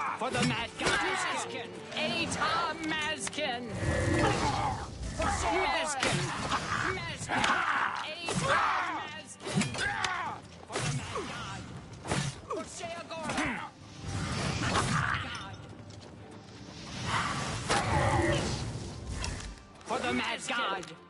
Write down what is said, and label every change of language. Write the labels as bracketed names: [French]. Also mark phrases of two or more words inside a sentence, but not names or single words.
[English] For the mad god Mazkin! Atar Mazkin! Mazkin! Mazkin! Atar Mazkin! For the mad god! For Sheogora! For the mad god!